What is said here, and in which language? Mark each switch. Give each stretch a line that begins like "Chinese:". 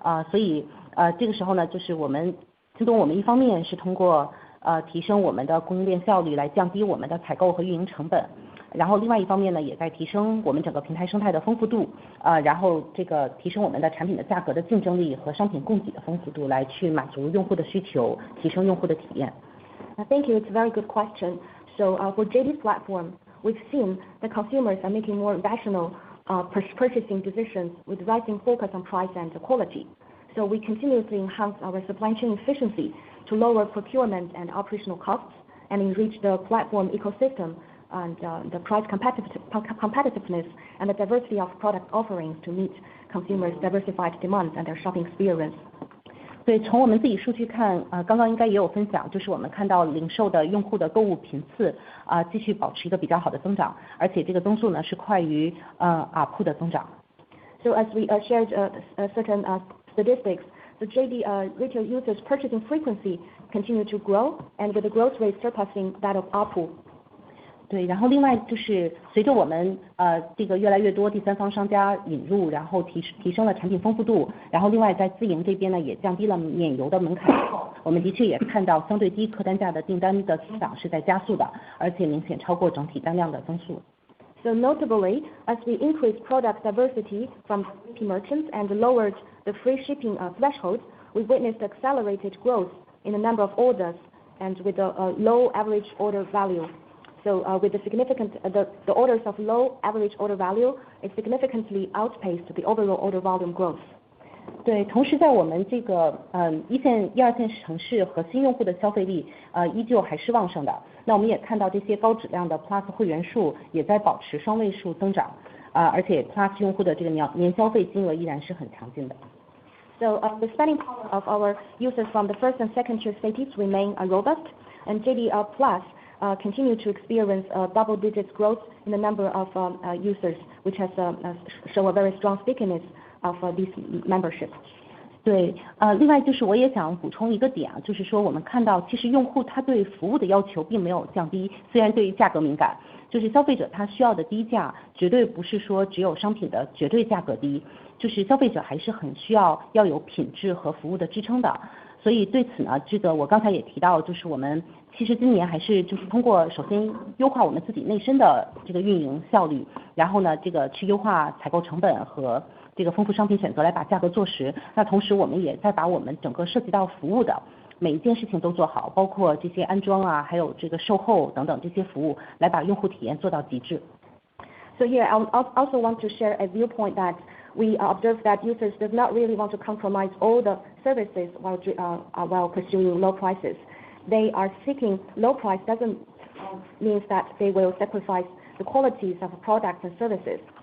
Chinese: 所以这个时候呢，就是京东我们一方面是通过提升我们的供应链效率来降低我们的采购和运营成本，然后另外一方面呢，也在提升我们整个平台生态的丰富度，然后这个提升我们的产品的价格的竞争力和商品供给的丰富度，来去满足用户的需求，提升用户的体验。
English: Thank you. It's a very good question. So for JD's platform, we've seen that consumers are making more rational purchasing decisions with rising focus on price and quality. So we continuously enhance our supply chain efficiency to lower procurement and operational costs and enrich the platform ecosystem and the price competitiveness and the diversity of product offerings to meet consumers' diversified demands and their shopping experience.
Chinese: 对，从我们自己数据看，刚刚应该也有分享，就是我们看到零售的用户的购物频次继续保持一个比较好的增长，而且这个增速呢是快于ARPU 的增长。
English: So as we shared certain statistics, the JD retail users purchasing frequency continue to grow, and with the growth rate surpassing that of ARPU.
Chinese: 对，然后另外就是随着我们这个越来越多第三方商家引入，然后提升了产品丰富度，然后另外在自营这边呢也降低了免邮的门槛之后，我们的确也看到相对低客单价的订单的增长是在加速的，而且明显超过整体单量的增速。
English: So notably, as we increase product diversity from repeat merchants and lowered the free shipping threshold, we witnessed accelerated growth in the number of orders and with a low average order value. So with the orders of low average order value, it significantly outpaced the overall order volume growth.
Chinese: 对，同时在我们这个一线、一二线城市核心用户的消费力依旧还是旺盛的。那我们也看到这些高质量的 Plus 会员数也在保持双位数增长，而且 Plus 用户的这个年消费金额依然是很强劲的。
English: So the spending power of our users from the first and second tier cities remain robust, and JD Plus continue to experience double-digit growth in the number of users, which has show a very strong stickiness of these memberships.
Chinese: 对，另外就是我也想补充一个点啊，就是说我们看到其实用户他对服务的要求并没有降低，虽然对于价格敏感，就是消费者他需要的低价绝对不是说只有商品的绝对价格低，就是消费者还是很需要有品质和服务的支撑的。所以对此呢，这个我刚才也提到，就是我们其实今年还是就是通过首先优化我们自己内生的这个运营效率，然后呢这个去优化采购成本和这个丰富商品选择来把价格做实。那同时我们也在把我们整个涉及到服务的每一件事情都做好，包括这些安装啊，还有这个售后等等这些服务，来把用户体验做到极致。
English: So here I also want to share a viewpoint that we observe that users does not really want to compromise all the services while pursuing low prices. They are seeking low price doesn't mean that they will sacrifice the qualities of products and services.